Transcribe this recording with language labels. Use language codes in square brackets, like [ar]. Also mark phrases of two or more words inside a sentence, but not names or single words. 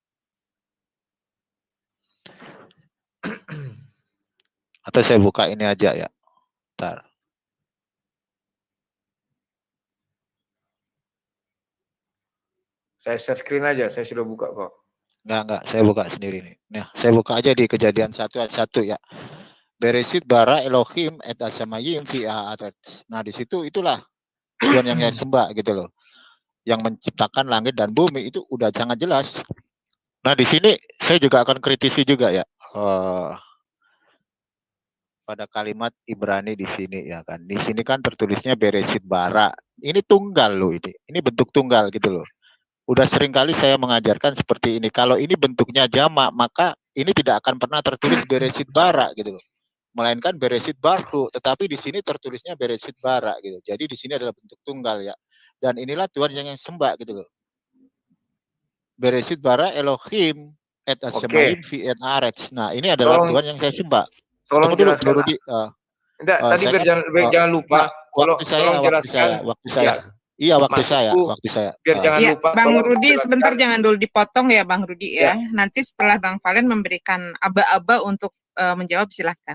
[id] Atau saya buka ini aja ya. Bentar. Saya share screen aja, saya sudah buka kok. Enggak, saya buka sendiri nih. Nah, saya buka aja di Kejadian 1 ayat 1 ya. [he] בראשית ברא אלהים את השמים ו הארץ. [id] Nah, di situ itulah Tuhan yang saya sembah gitu loh. Yang menciptakan langit dan bumi itu udah sangat jelas. Nah, di sini saya juga akan kritisi juga ya. Pada kalimat Ibrani di sini ya kan. Di sini kan tertulisnya [he] בראשית ברא. [id] Ini tunggal loh ini. Ini bentuk tunggal gitu loh. Udah sering kali saya mengajarkan seperti ini. Kalau ini bentuknya jamak, maka ini tidak akan pernah tertulis [he] בראשית ברא [id] gitu loh. Melainkan [he] בראשית בראו, [id] tetapi di sini tertulisnya [he] בראשית ברא [id] gitu. Jadi di sini adalah bentuk tunggal ya. Dan inilah Tuhan yang sembah gitu loh. [he] בראשית ברא אלהים את השמים ו את הארץ. [id] Nah, ini adalah Tuhan yang saya sembah. Tolong jelaskan. Rudi. Tadi jangan lupa. Tolong jelaskan. Waktu saya. Iya, waktu Maksudku, saya. biar jangan Iya, lupa. Bang tolong Rudi, dijelaskan. sebentar jangan dulu dipotong ya, Bang Rudi ya. Ya. Nanti setelah Bang Valen memberikan aba-aba untuk menjawab, silahkan.